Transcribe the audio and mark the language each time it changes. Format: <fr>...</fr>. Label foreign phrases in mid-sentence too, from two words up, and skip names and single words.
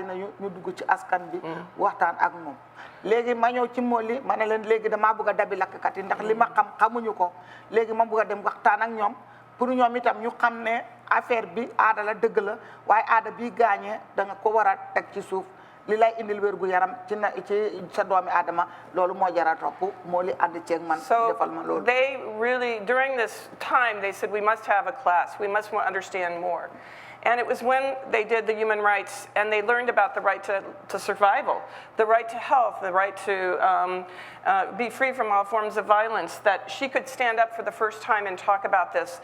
<wo>nañu ñu dugg ci askan bi waxtaan ak moom léegi ma ñëw ci Moli ma ne leen léegi damaa bëgg a dabi lakkat yi ndax li ma xam xamuñu ko léegi ma bëgg a dem waxtaan ak ñoom pour ñoom itam ñu xam ne affaire bi aada la dëgg la waaye aada bi gaañee da nga ko war a teg ci suuf li lay indil wérgu yaram ci na ci sa doomi aadama loolu moo jara topp Moli ànd ceeg man defal ma loolu.</wo> <en>So they really, during this time, they said we must have a class, we must understand more. And it was when they did the human rights and they learned about the right to survival, the right to health, the right to be free from all forms of violence, that she could stand up for the first time and talk about this.</en>